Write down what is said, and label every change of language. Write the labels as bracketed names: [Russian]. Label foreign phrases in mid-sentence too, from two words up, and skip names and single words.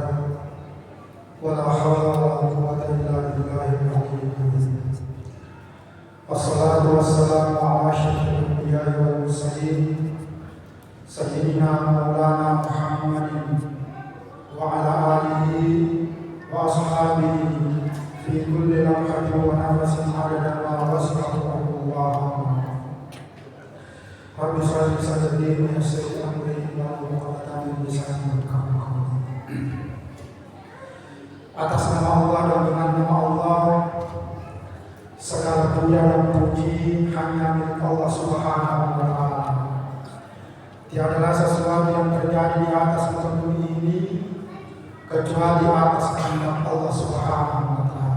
[Arabic] ولا حول ولا قوة إلا بالله العلي العظيم. والصلاة والسلام على أشرف الأنبياء والمرسلين سيدنا مولانا محمد وعلى آله وأصحابه في كل لمحة ونفس عدد ما وسعه الله. رب صل صدري ويسر أمري واحلل عقدة من لساني يفقهوا قولي. [Malay] Atas nama Allah dan dengan nama Allah, segala puja dan puji hanya milik Allah [Arabic] سبحانه وتعالى. [Malay] Tiadalah sesuatu yang terjadi di atas muka bumi ini kecuali atas kehendak Allah [Arabic] سبحانه وتعالى.